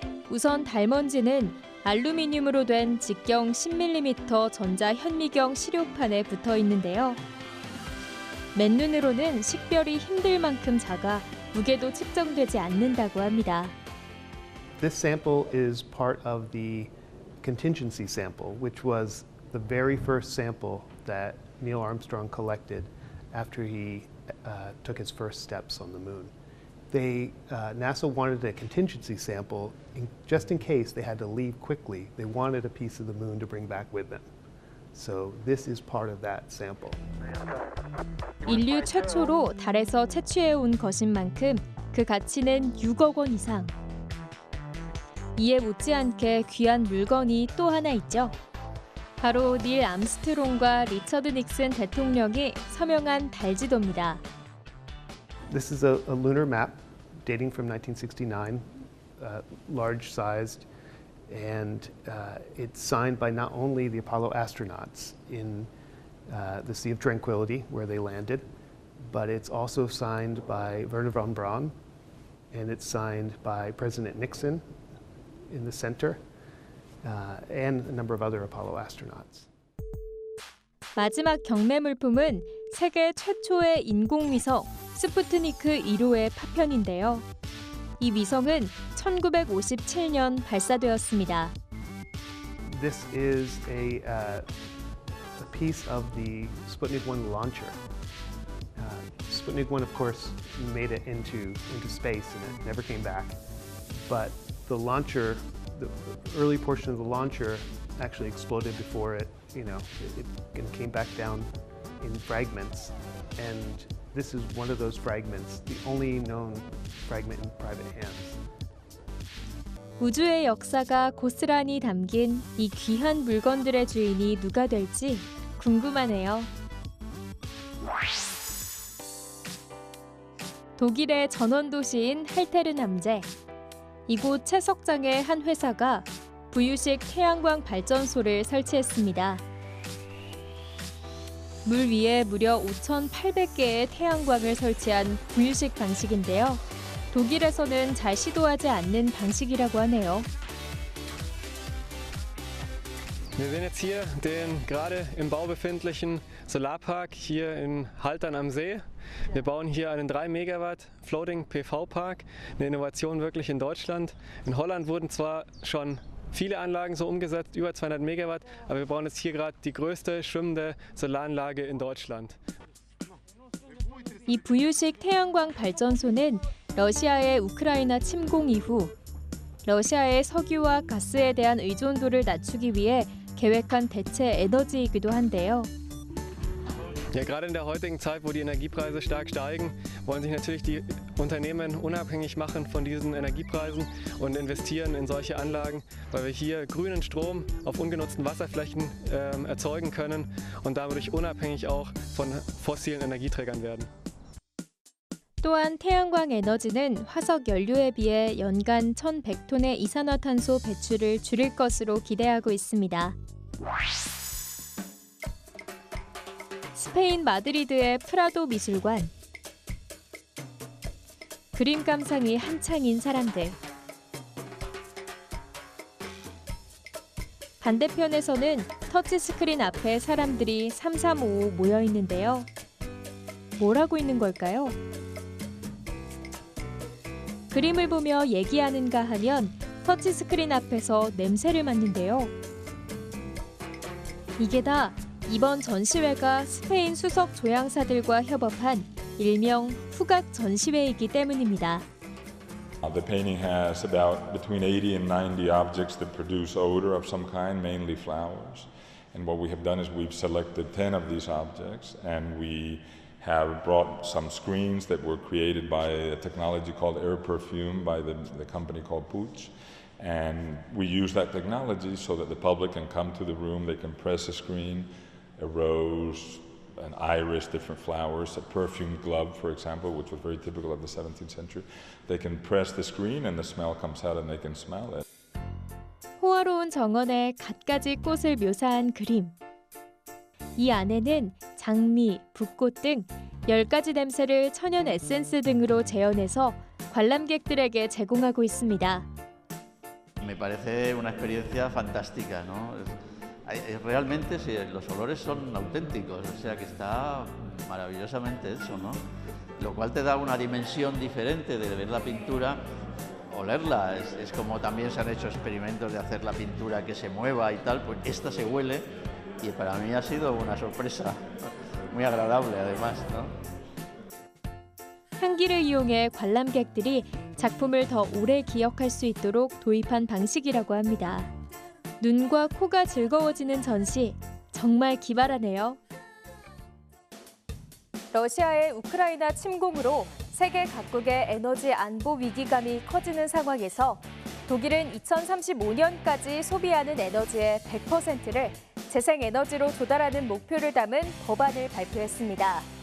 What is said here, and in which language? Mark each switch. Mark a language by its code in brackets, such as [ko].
[ko] 우선 달먼지는 알루미늄으로 된 직경 10mm 전자 현미경 시료판에 붙어 있는데요. 맨눈으로는 식별이 힘들 만큼 작아 무게도 측정되지 않는다고 합니다. [en] This sample is part of the contingency sample, which was the very first sample that Neil Armstrong collected after he took his first steps on the moon. NASA wanted a contingency sample just in case they had to leave quickly. They wanted a piece of the moon to bring back with them. So this is part of that sample. [ko] 인류 최초로 달에서 채취해 온 것인 만큼 그 가치는 6억 원 이상. 이에 못지않게 귀한 물건이 또 하나 있죠. 바로 닐 암스트롱과 리처드 닉슨 대통령이 서명한 달지도입니다. [en] This is a lunar map dating from 1969, large-sized, and it's signed by not only the Apollo astronauts in the Sea of Tranquility, where they landed, but it's also signed by Wernher von Braun, and it's signed by President Nixon in the center, and a number of other Apollo astronauts. [ko] 마지막 경매 물품은 세계 최초의 인공위성 스푸트니크 1호의 파편인데요. 이 위성은 1957년 발사되었습니다. [en] This is a piece of the Sputnik 1 launcher. Sputnik 1, of course, made it into space and it never came back. But the launcher, the early portion of the launcher actually exploded before it, it came back down in fragments. And this is one of those fragments, the only known fragment in private hands. [ko] 우주의 역사가 고스란히 담긴 이 귀한 물건들의 주인이 누가 될지 궁금하네요. 독일의 전원도시인 할테르남제. 이곳 채석장의 한 회사가 부유식 태양광 발전소를 설치했습니다. 물 위에 무려 5,800개의 태양광을 설치한 부유식 방식인데요. 독일에서는 잘 시도하지 않는 방식이라고 하네요. [de] Wir sehen jetzt hier den gerade im Bau befindlichen Solarpark hier in Haltern am See. Wir bauen hier einen 3 Megawatt Floating PV Park, eine Innovation wirklich in Deutschland. In Holland wurden zwar schon viele Anlagen so umgesetzt, über 200 Megawatt, aber wir bauen jetzt hier gerade die größte schwimmende Solaranlage in Deutschland. [ko] 이 부유식 태양광 발전소는 러시아의 우크라이나 침공 이후 러시아의 석유와 가스에 대한 의존도를 낮추기 위해 계획한 대체 에너지이기도 한데요. [de] Ja, gerade in der heutigen Zeit, wo die Energiepreise stark steigen, wollen sich natürlich die Unternehmen unabhängig machen von diesen Energiepreisen und investieren in solche Anlagen, weil wir hier grünen Strom auf ungenutzten Wasserflächen erzeugen können und dadurch unabhängig auch von fossilen Energieträgern werden. [ko] 또한 태양광 에너지는 화석 연료에 비해 연간 1,100톤의 이산화탄소 배출을 줄일 것으로 기대하고 있습니다. 스페인 마드리드의 프라도 미술관. 그림 감상이 한창인 사람들. 반대편에서는 터치스크린 앞에 사람들이 삼삼오오 모여 있는데요. 뭘 하고 있는 걸까요? 그림을 보며 얘기하는가 하면 터치스크린 앞에서 냄새를 맡는데요. 이게 다 이번 전시회가 스페인 수석 조향사들과 협업한 일명 후각 전시회이기 때문입니다. [en] The painting has about between 80 and 90 objects that produce odor of some kind, mainly flowers. And what we have done is we've selected 10 of these objects and we have brought some screens that were created by a technology called air perfume by the company called Puig. And we use that technology so that the public can come to the room, they can press a screen, a rose, an iris, different flowers, a perfumed glove, for example, which was very typical of the 17th century. They can press the screen and the smell comes out and they can smell it. [ko] 호화로운 정원에 갖가지 꽃을 묘사한 그림. 이 안에는 장미, 붓꽃 등 10가지 냄새를 천연 에센스 등으로 재현해서 관람객들에게 제공하고 있습니다. [es] Me parece una experiencia fantástica, ¿no? Realmente sí, los olores son auténticos, o sea que está maravillosamente hecho, ¿no? Lo cual te da una dimensión diferente de ver la pintura, olerla. Es como también se han hecho experimentos de hacer la pintura que se mueva y tal, pues esta se huele y para mí ha sido una sorpresa muy agradable además, ¿no? [ko] 향기를 이용해 관람객들이 작품을 더 오래 기억할 수 있도록 도입한 방식이라고 합니다. 눈과 코가 즐거워지는 전시, 정말 기발하네요. 러시아의 우크라이나 침공으로 세계 각국의 에너지 안보 위기감이 커지는 상황에서 독일은 2035년까지 소비하는 에너지의 100%를 재생에너지로 조달하는 목표를 담은 법안을 발표했습니다.